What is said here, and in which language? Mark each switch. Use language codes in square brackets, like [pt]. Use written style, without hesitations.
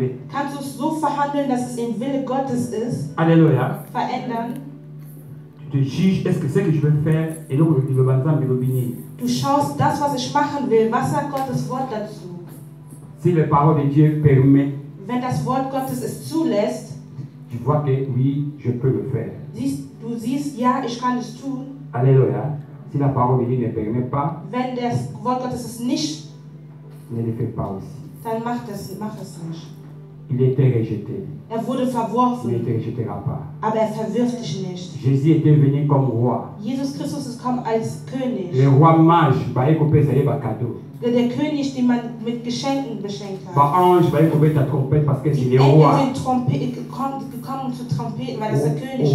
[de] kannst du es so verhandeln, dass es im Wille Gottes ist? Alléluia. Verändern. [fr] Tu te juges, est-ce que c'est que je veux faire? Et donc [de] du schaust das, was ich machen will. Was sagt Gottes Wort dazu? [fr] Si la parole de Dieu permet, [de] wenn das Wort Gottes es zulässt, [fr] tu vois que oui, je peux le faire. [de] Du siehst, ja, ich kann es tun. [fr] Alléluia. Si la parole de Dieu ne permet pas, [de] wenn das Wort Gottes es nicht, [fr] ne le fais pas aussi. [de] Dann mach es nicht. [fr] Il était rejeté. [de] Wurde verworfen. [fr] Mais il ne te rejettera pas. [de] Aber verwirft dich nicht. [fr] Jésus était venu comme roi. [de] Jesus Christus ist gekommen als König. [fr] Le roi mage, cadeau. [de] Der König, den man mit Geschenken beschenkt hat. [fr] Ange, ta trompette parce que c'est le roi. [de] Die Engel sind gekommen zu Trompeten, weil es der König ist.